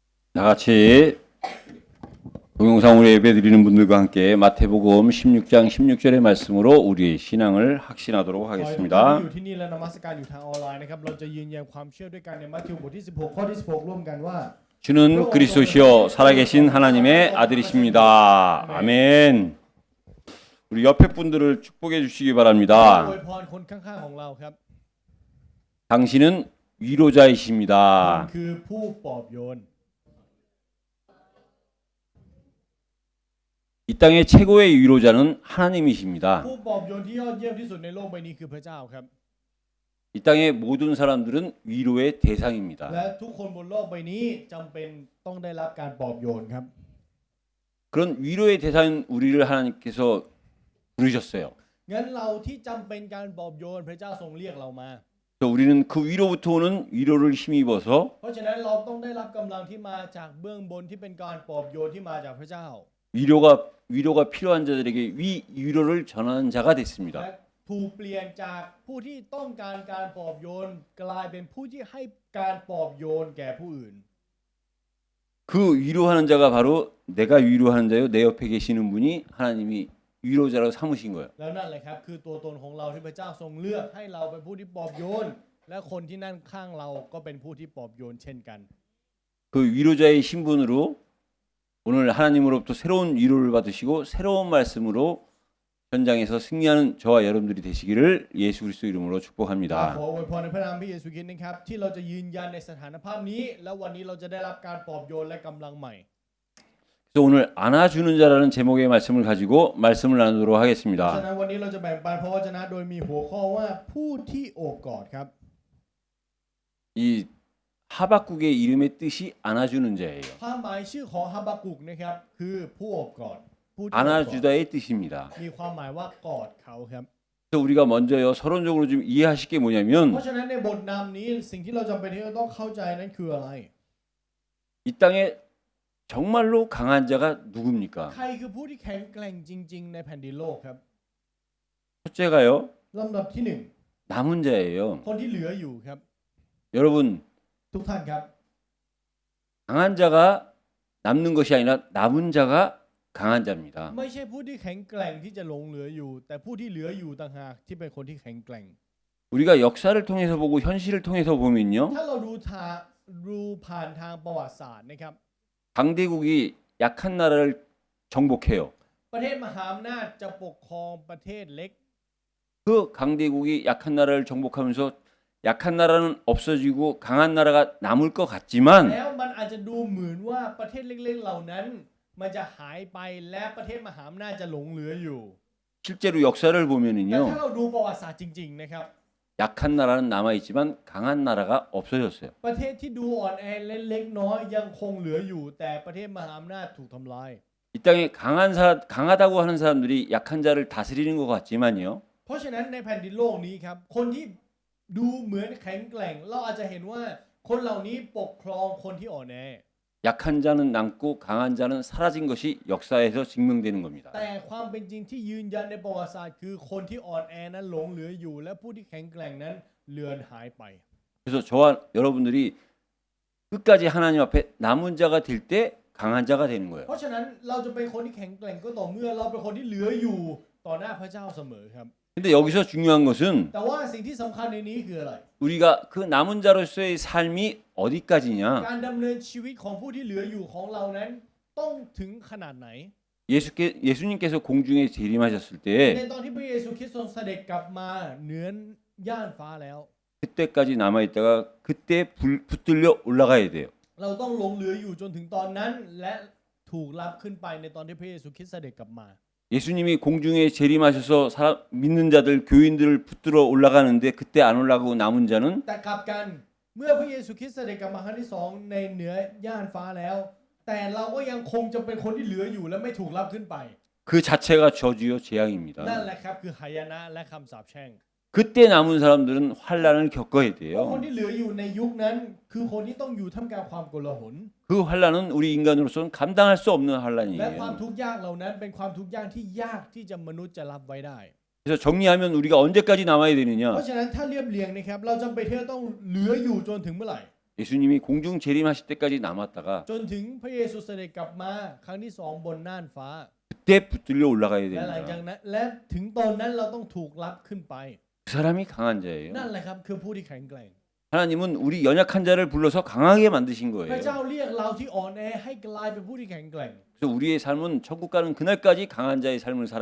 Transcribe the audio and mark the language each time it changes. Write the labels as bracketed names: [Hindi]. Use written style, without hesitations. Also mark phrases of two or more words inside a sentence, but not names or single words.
[Korean] 다 같이 동영상으로 예배드리는 분들과 함께 마태복음 16장 16절의 말씀으로 우리의 신앙을 확신하도록 [Thai] ขอให้ทุกท่านที่ [Korean] 하겠습니다. [Thai] อยู่ที่นี่และนมัสการอยู่ทางออนไลน์นะครับเราจะยืนยันความเชื่อด้วยกันในมัทธิวบทที่16ข้อที่16ร่วมกันว่า [Korean] 주는 그리스도시요 살아계신 하나님의 아들이십니다. 아멘. 우리 옆에 분들을 축복해 주시기 [Thai] อ [Korean] 바랍니다. [Thai] วยพรคนข้างๆของเราครับ [Korean] 당신은 [Thai] คุณ [Korean] 위로자이십니다. [Thai] คือผู้ปลอบโยน [Korean] 이 땅의 최고의 위로자는 하나님이십니다. [Thai] ผู้ปลอบโยนที่ยอดเยี่ยมที่สุดในโลกใบนี้คือพระเจ้าครับ [Korean] 이 땅의 모든 사람들은 위로의 대상입니다. [Thai] และทุกคนบนโลกใบนี้จำเป็นต้องได้รับการปลอบโยนครับ [Korean] 그런 위로의 대상인 우리를 하나님께서 부르셨어요. [Thai] งั้นเราที่จำเป็นการปลอบโยนพระเจ้าทรงเรียกเรามา [Korean] 그래서 우리는 그 위로부터 오는 위로를 힘입어서 [Thai] เพราะฉะนั้นเราต้องได้รับกำลังที่มาจากเบื้องบนที่เป็นการปลอบโยนที่มาจากพระเจ้า [Korean] 위로가 필요한 자들에게 위로를 전하는 자가 [Thai] และ [Korean] 됐습니다. [Thai] ถูกเปลี่ยนจากผู้ที่ต้องการการปลอบโยนกลายเป็นผู้ที่ให้การปลอบโยนแก่ผู้อื่น [Korean] 그 위로하는 자가 바로 내가 위로하는 자요 내 옆에 계시는 분이 하나님이 위로자라고 삼으신 거예요. [Thai] แล้วนั่นแหละครับคือตัวตนของเราที่พระเจ้าทรงเลือกให้เราเป็นผู้ที่ปลอบโยนและคนที่นั่งข้างเราก็เป็นผู้ที่ปลอบโยนเช่นกัน [Korean] 그 위로자의 신분으로 오늘 하나님으로부터 새로운 위로를 받으시고 새로운 말씀으로 현장에서 승리하는 저와 여러분들이 되시기를 예수 그리스도 이름으로 [Thai] ขอ [Korean] 축복합니다. [Thai] อวยพรในพระนามพระเยซูคริสต์นะครับที่เราจะยืนยันในสถานภาพนี้และวันนี้เราจะได้รับการปลอบโยนและกำลังใหม่ [Korean] 그래서 오늘 안아주는 자라는 제목의 말씀을 가지고 말씀을 나누도록 [Thai] ฉะ [Korean] 하겠습니다. [Thai] นั้นวันนี้เราจะแบ่งปันพระวจนะโดยมีหัวข้อว่าผู้ที่โอบกอดครับ [Korean] 이 하박국의 이름의 뜻이 안아주는 자예요. [Thai] ความหมายชื่อของฮาบากุกนะครับคือผู้โอบกอดผู้ที่โอบกอด [Korean] 안아주다의 뜻입니다. [Thai] มีความหมายว่ากอดเขาครับ [Korean] 그래서 우리가 먼저요 서론적으로 좀 이해하실 게 [Thai] เพ [Korean] 뭐냐면 [Thai] ราะฉะนั้นในบทนำนี้สิ่งที่เราจำเป็นที่เราต้องเข้าใจนั้นคืออะไร [Korean] 이 땅에 정말로 강한 자가 누굽니까? [Thai] ใครคือผู้ที่แข็งแกร่งจริงๆในแผ่นดินโลกครับ [Korean] 첫째가요 [Thai] ลำดับที่หนึ่ง [Korean] 남은 자예요. [Thai] คนที่เหลืออยู่ครับ [Korean] 여러분 [Thai] ทุกท่านครับ [Korean] 강한 자가 남는 것이 아니라 남은 자가 강한 자입니다. [Thai] ไม่ใช่ผู้ที่แข็งแกร่งที่จะหลงเหลืออยู่ แต่ผู้ที่เหลืออยู่ต่างหากที่เป็นคนที่แข็งแกร่ง [Korean] 우리가 역사를 통해서 보고 현실을 통해서 보면요 [Thai] ถ้าเราดูผ่านทางประวัติศาสตร์นะครับ [Korean] 강대국이 약한 나라를 정복해요. [Thai] ประเทศมหาอำนาจจะปกครองประเทศเล็ก [Korean] 그 강대국이 약한 나라를 정복하면서 약한 나라는 없어지고 강한 나라가 남을 것 같지만 [Thai] แล้วมันอาจจะดูเหมือนว่าประเทศเล็กๆเหล่านั้นมันจะหายไปและประเทศมหาอำนาจจะหลงเหลืออยู่ [Korean] 실제로 역사를 [Thai] แต่ [Korean] 보면은요 [Thai] ถ้าเราดูประวัติศาสตร์จริงๆนะครับ [Korean] 약한 나라는 남아 있지만 강한 나라가 없어졌어요. [Thai] ประเทศที่ดูอ่อนแอเล็กน้อยยังคงเหลืออยู่ แต่ประเทศมหาอำนาจถูกทำลาย [Korean] 이 땅에 강하다고 하는 사람들이 약한 자를 다스리는 것 같지만요. [Thai] เพราะฉะนั้นในแผ่นดินโลกนี้ครับคนที่ดูเหมือนแข็งแกร่งเราอาจจะเห็นว่าคนเหล่านี้ปกครองคนที่อ่อนแอ [Korean] 약한 자는 남고 강한 자는 사라진 것이 역사에서 증명되는 겁니다. [Thai] แต่ความเป็นจริงที่ยืนยันในประวัติศาสตร์คือคนที่อ่อนแอนั้นหลงเหลืออยู่ และผู้ที่แข็งแกร่งนั้นเลือนหายไป [Korean] 그래서 저와 여러분들이 끝까지 하나님 앞에 남은 자가 될 때 강한 자가 되는 거예요. [Thai] เพราะฉะนั้นเราจะเป็นคนที่แข็งแกร่งก็ต่อเมื่อเราเป็นคนที่เหลืออยู่ต่อหน้าพระเจ้าเสมอครับ [Korean] 근데 여기서 중요한 것은 [Thai] แต่ว่าสิ่งที่สำคัญในนี้คืออะไร [Korean] 우리가 그 남은 자로서의 삶이 어디까지냐? [Thai] การดำเนินชีวิตของผู้ที่เหลืออยู่ของเรานั้นต้องถึงขนาดไหน [Korean] 예수님께서 공중에 재림하셨을 [Thai] ใน [Korean] 때 [Thai] ตอนที่พระเยซูคริสต์ทรงเสด็จกลับมาเหนือย่านฟ้าแล้ว [Korean] 그때까지 남아 있다가 그때 붙들려 올라가야 돼요. [Thai] เราต้องหลงเหลืออยู่จนถึงตอนนั้นและถูกรับขึ้นไปในตอนที่พระเยซูคริสต์เสด็จกลับมา [Korean] 예수님이 공중에 재림하셔서 믿는 자들 교인들을 붙들어 올라가는데 그때 안 올라가고 남은 자는 [Thai] แต่กลับกันเมื่อพระเยซูคริสต์เสด็จกลับมาครั้งที่สองในเหนือย่านฟ้าแล้ว แต่เราก็ยังคงจะเป็นคนที่เหลืออยู่และไม่ถูกรับขึ้นไป [Korean] 그 자체가 저주요 재앙입니다. [Thai] นั่นแหละครับคือหายนะและคำสาปแช่ง [Korean] 그때 남은 사람들은 환란을 겪어야 [Thai] เพราะคน [Korean] 돼요. [Thai] ที่เหลืออยู่ในยุคนั้นคือคนที่ต้องอยู่ท่ามกลางความโกลาหล [Korean] 그 환란은 우리 인간으로서는 감당할 수 없는 [Thai] และ [Korean] 환란이에요. [Thai] ความทุกข์ยากเหล่านั้นเป็นความทุกข์ยากที่ยากที่จะมนุษย์จะรับไว้ได้ [Korean] 그래서 정리하면 우리가 언제까지 남아야 [Thai] เพ [Korean] 되느냐? [Thai] ราะฉะนั้นถ้าเรียบเรียงนะครับเราจำเป็นที่จะต้องเหลืออยู่จนถึงเมื่อไหร่ [Korean] 예수님이 공중 재림하실 때까지 남았다가 [Thai] จนถึงพระเยซูเสด็จกลับมาครั้งที่สองบนน่านฟ้า [Korean] 그때 붙들려 올라가야 [Thai] และหลังจาก [Korean] 됩니다. [Thai] นั้นและถึงตอนนั้นเราต้องถูกรับขึ้นไป [Korean] 그 사람이 강한 자예요. [Thai] นั่นแหละครับคือผู้ที่แข็งแกร่ง [Korean] 하나님은 우리 연약한 자를 불러서 강하게 만드신 [Thai] พ [Korean] 거예요. [Thai] ระเจ้าเรียกเราที่อ่อนแอให้กลายเป็นผู้ที่แข็งแกร่ง [Korean] 그래서 우리의 삶은 천국 가는 그날까지 강한 자의 삶을 살아야